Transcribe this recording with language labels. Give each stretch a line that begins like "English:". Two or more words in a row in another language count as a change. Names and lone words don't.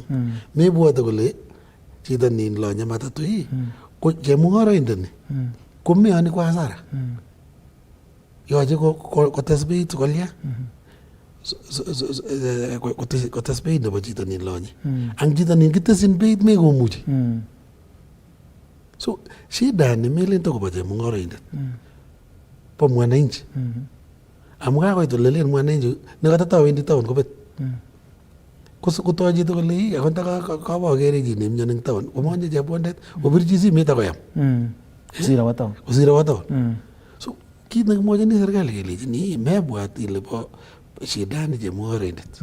Kalenjin: Mebwote kole chito ninlonye matatu ko chemung'oroindoni komeyoni
Swahili: kwa hasara.
Kalenjin: Yoche kotes beit kolya kotes beit nebo chito ninlonye. Ang chito ninkitesin beit mekomuchi. So shida ni melen tokobo chemung'oroindet. po mwananchi. Amu kakoit ole len mwananchi nekatatawendi town kobet. Kotoi chito kole ii akot kabakere chi nemyoni eng town komonye chepkondet kopirchi simet akoyam. Kosir awo town. So kit nekimwochini serikali kelechini mebwat ile bo shidani chemung'orindet.